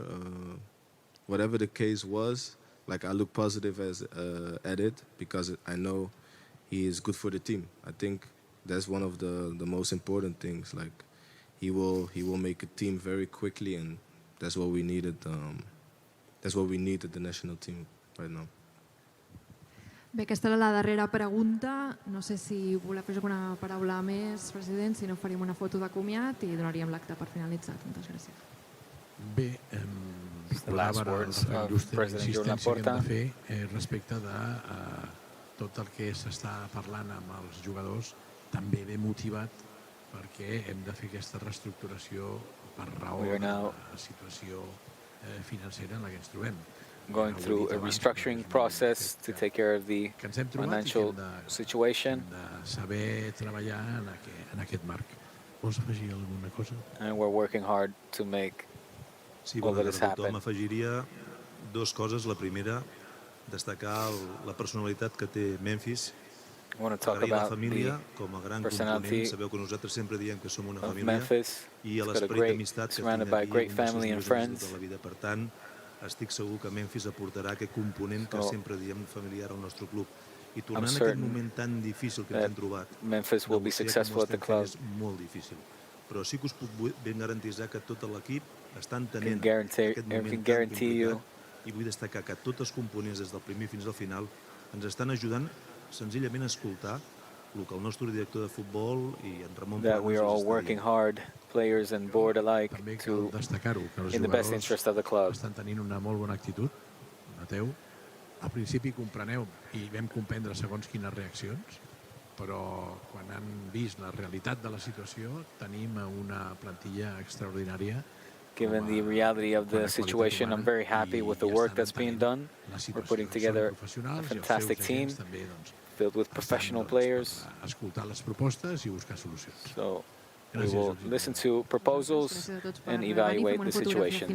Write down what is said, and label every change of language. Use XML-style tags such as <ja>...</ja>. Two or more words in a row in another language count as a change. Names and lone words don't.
<en>Whatever the case was, like I look positive at it because I know he is good for the team. I think that's one of the most important things. Like he will make a team very quickly, and that's what we needed. That's what we need at the national team right now.</en> <ca>Bé, aquesta era la darrera pregunta. No sé si voleu fer alguna paraula més, president, si no faríem una foto de comiat i donaríem l'acte per finalitzat. Moltes gràcies. Bé, explorava la insistència que hem de fer respecte de tot el que s'està parlant amb els jugadors, també ben motivat perquè hem de fer aquesta reestructuració per raó de la situació financera en la que ens trobem.</ca> <en>Going through a restructuring process to take care of the financial situation.</en> <ca>Saber treballar en aquest marc. Vols afegir alguna cosa?</ca> <en>And we're working hard to make all that has happened.</en> <ca>M'afegiria dues coses. La primera, destacar la personalitat que té Memphis.</ca> <en>I want to talk about the personality of Memphis. He's got a great, surrounded by a great family and friends.</en> <ca>Per tant, estic segur que Memphis aportarà aquest component que sempre diem familiar al nostre club. I tornant a aquest moment tan difícil que ens hem trobat,</ca> <en>Memphis will be successful at the club.</en> <ca>És molt difícil. Però sí que us puc ben garantitzar que tot l'equip està entenent aquest moment tan complicat i vull destacar que tots els components des del primer fins al final ens estan ajudant senzillament a escoltar el que el nostre director de futbol i en Ramon</ca> <en>that we are all working hard, players and board alike, to in the best interest of the club.</en> <ca>Estan tenint una molt bona actitud, noteu. Al principi compreneu i vam comprendre segons quines reaccions, però quan han vist la realitat de la situació tenim una plantilla extraordinària.</ca> <en>Given the reality of the situation, I'm very happy with the work that's being done. We're putting together a fantastic team filled with professional players. So we will listen to proposals and evaluate the situation.</en>